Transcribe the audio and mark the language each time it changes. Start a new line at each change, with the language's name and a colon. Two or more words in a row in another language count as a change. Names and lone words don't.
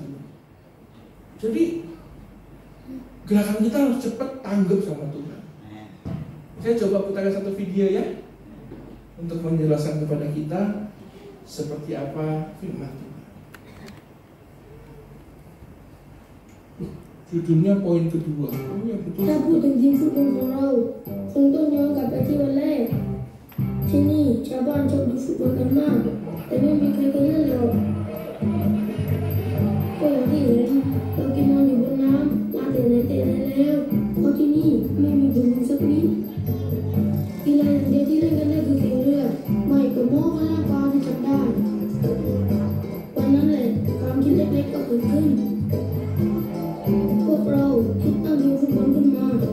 Indonesian: Jadi gerakan kita harus cepat tanggap sama Tuhan. Saya coba putarkan satu video ya, untuk menjelaskan kepada kita seperti apa firman Tuhan. Judulnya poin kedua.
Thai: ถ้าพูดถึงทีมฟุตบอลของเราคงต้องย้อนกลับไปที่วันแรกที่นี่ชาวบ้านชอบดูฟุตบอลกันมากแต่ไม่มีใครเคยเล่นหรอก ก็อย่างที่เห็นเรากินนอนอยู่บนน้ำมาแต่ไหนแล้วเพราะที่นี่ไม่มีบุญสักนิดกีฬาอย่างเดียวที่เล่นกันได้คือแข่งเรือไม่ก็โม้พลังกายที่จับได้วันนั้นแหละความคิดเล็กๆก็เกิดขึ้นพวกเราคิดตั้งทีมฟุตบอลขึ้นมา